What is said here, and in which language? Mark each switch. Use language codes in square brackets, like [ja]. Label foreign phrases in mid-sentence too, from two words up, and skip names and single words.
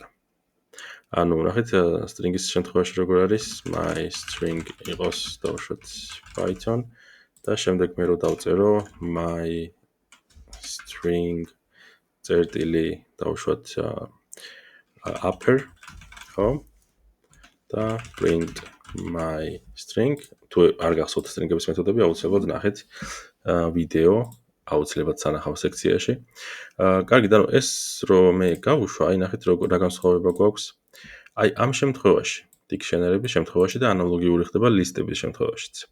[ka] ანუ ნახეთ string-ის შემთხვევაში როგორ არის [en] my string [ka] იყოს დავუშვათ python და შემდეგ მე რო დავწერო [en] my string [ka] წერტილი დავუშვათ upper, ხო? და [en] print my string [ka] თუ არ გახსოვთ string-ების მეთოდები აუცილებლად ნახეთ ვიდეო აუცილებლად სანახავ სექციაში. კარგი, და ეს რომ მე გავუშვა, აი ნახეთ რა განსხვავება გვაქვს. აი ამ შემთხვევაში, დიქშენერების შემთხვევაში და ანალოგიური ხდება ლისტების შემთხვევაშიც.